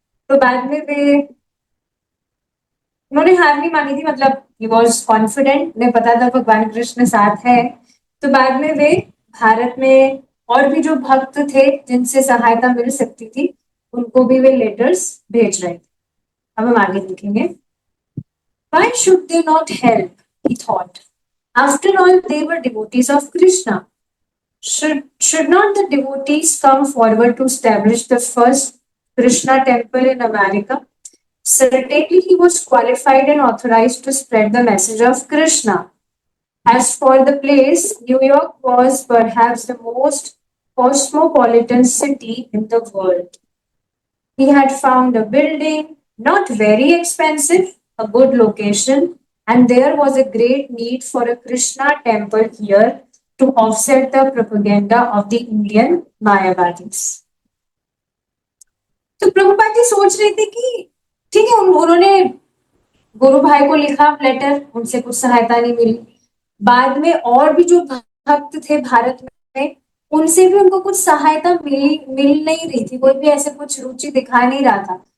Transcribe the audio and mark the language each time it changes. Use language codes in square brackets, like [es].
[hi] तो बाद में वे उन्होंने हार नहीं मानी थी, मतलब [en] he was confident, [hi] उन्हें पता था भगवान कृष्ण साथ है। तो बाद में वे भारत में और भी जो भक्त थे जिनसे सहायता मिल सकती थी उनको भी वे लेटर्स भेज रहे थे। अब हम आगे देखेंगे। [en] Why should they not help? He thought. After all, they were devotees of Krishna. Should not the devotees come forward to establish the first Krishna temple in America? Certainly, he was qualified and authorized to spread the message of Krishna. As for the place, New York was perhaps the most cosmopolitan city in the world. He had found a building, not very expensive, a good location, and there was a great need for a Krishna temple here to offset the propaganda of the Indian Mayavadis. [hi] तो प्रभुपाद जी सोच रहे थे कि ठीक है, उन्होंने गुरु भाई को लिखा लेटर, उनसे कुछ सहायता नहीं मिली। बाद में और भी जो भक्त थे भारत में उनसे भी उनको कुछ सहायता मिल नहीं रही थी, कोई भी ऐसे कुछ रुचि दिखा नहीं रहा था।